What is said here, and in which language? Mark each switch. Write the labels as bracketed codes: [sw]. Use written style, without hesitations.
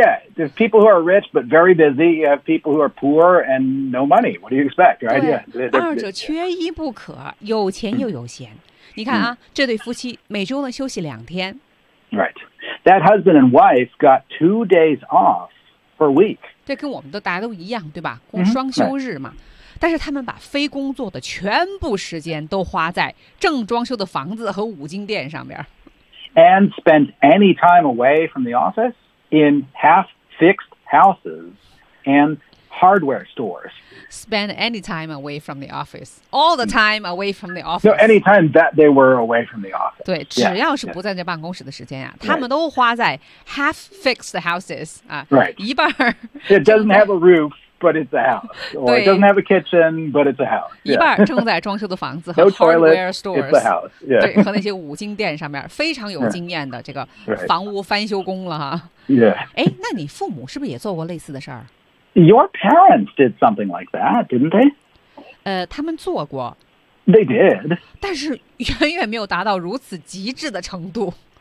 [en] Yeah, there's people who are rich but very busy. You have people who are poor and no money. What do you expect, right? [zh] Yeah, 二者缺一不可有钱又有闲、你看啊、这对夫妻每周呢休息两天。 [en] Right. That husband and wife got 2 days off per week. [zh] 这跟我们都大家都一样对吧双休日嘛。 [en] Right. [zh] 但是他们把非工作的全部时间都花在正装修的房子和五金店上面。 [en] And spend any time away from the office in half-fixed houses and hardware stores. Spend any time away from the office. All the time away from the office. No, any time that they were away from the office. [zh] 对，只要是不在这办公室的时间啊，他们都花在 [en] half-fixed houses. [zh] 啊、 [en] right. [zh] 一半。 [en] It doesn't have a roof. But it's a house. Or it doesn't have a kitchen, but it's a house.、Yeah. [zh] 一半正在装修的房子和 [en] no toilet, hardware stores. It's a house.、Yeah. [zh] 对，和那些五金店上面非常有经验的这个房屋翻修工了哈。 [en] Yeah. [zh] 哎，那你父母是不是也做过类似的事儿 [en] ？Your parents did something like that, didn't they? [zh] 他们做过。 [en] They did. [zh] 但是远远没有达到如此极致的程度。